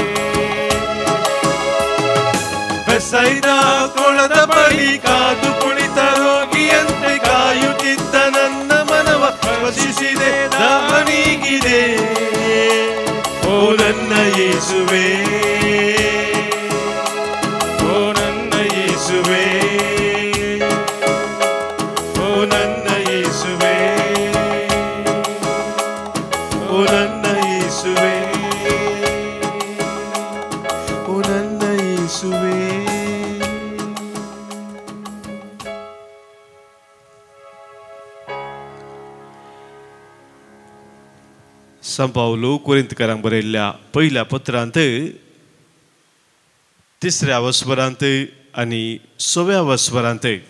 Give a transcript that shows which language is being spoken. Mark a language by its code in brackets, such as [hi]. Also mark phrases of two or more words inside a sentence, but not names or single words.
[kn] ಬೆಸೈದ ಕೊಳದ ಬಳಿ ಕಾದು ಕುಳಿತ ರೋಗಿಯಂತೆ ಕಾಯುತ್ತಿದ್ದ ನನ್ನ ಮನವ ಸ್ಪರ್ಶಿಸಿದೆ ನೀಗಿದೆ ಓ ನನ್ನ ಯೇಸುವೇ ಓ ನನ್ನ ಯೇಸುವೇ ಓ ನನ್ನ ಯೇಸುವೇ ಓ ನನ್ನ ಯೇಸುವೇ ಓ ನನ್ನ ಯೇಸುವೇ [kok] संपावलो कोरिंथकारांक बरयल्ल्या पहिल्या पत्रांत 3ऱ्या वस्वरांत आनी 6व्या वस्वरांत